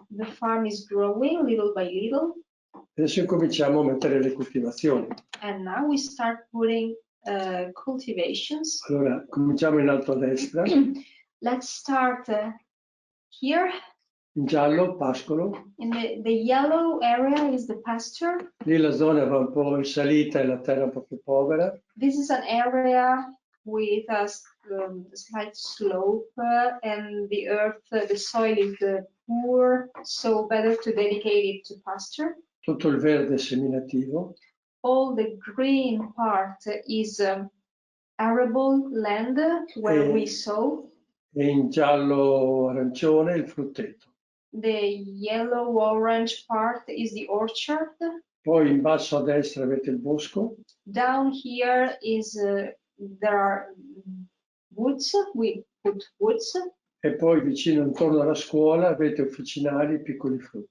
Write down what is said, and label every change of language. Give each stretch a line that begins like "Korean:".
English: The farm is growing little by little.
Italian: Adesso cominciamo a mettere le coltivazioni.
English: And now we start putting cultivations.
Italian: Allora, cominciamo in alto a destra.
English: Let's start here.
Italian: In giallo, pascolo.
English: In the yellow area is the pasture.
Italian: Lì la zona va un po' in salita e la terra un po' più povera.
English: This is an area with a slight slope and the earth, the soil is poor, so better to dedicate it to pasture.
Italian: Tutto il verde seminativo.
English: All the green part is arable land where we sow.
Italian: E in giallo arancione il frutteto.
English: The yellow-orange part is the orchard.
Italian: Poi in basso a destra avete il bosco.
English: Down here is there are woods. We put woods.
Italian: E poi vicino intorno alla scuola avete officinali, piccoli frutti.